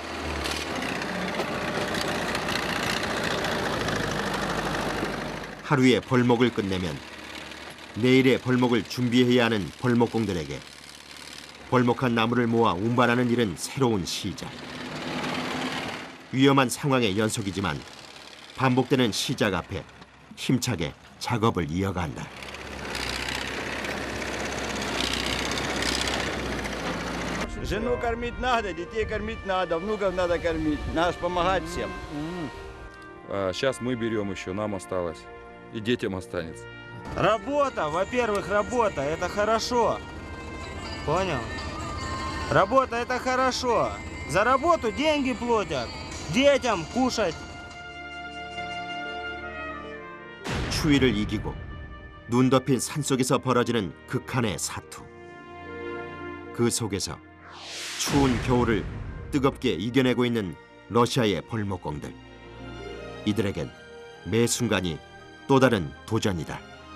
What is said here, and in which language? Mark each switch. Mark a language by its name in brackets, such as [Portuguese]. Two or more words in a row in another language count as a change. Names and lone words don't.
[Korean] 하루에 벌목을 끝내면 내일의 벌목을 준비해야 하는 벌목공들에게 벌목한 나무를 모아 운반하는 일은 새로운 시작. 위험한 상황의 연속이지만 반복되는 시작 앞에 힘차게 작업을 이어간다. [Russian] Жену кормить надо, детей кормить надо, внуков надо кормить. Надо помогать всем. Сейчас мы берем еще, нам осталось. И детям останется. Работа, во-первых, работа, это хорошо. Понял? Работа, это хорошо. За работу деньги платят. Детям кушать. [Korean] 추위를 이기고 눈 덮인 산속에서 벌어지는 극한의 사투. 그 속에서 추운 겨울을 뜨겁게 이겨내고 있는 러시아의 벌목공들. 이들에겐 매 순간이 또 다른 도전이다.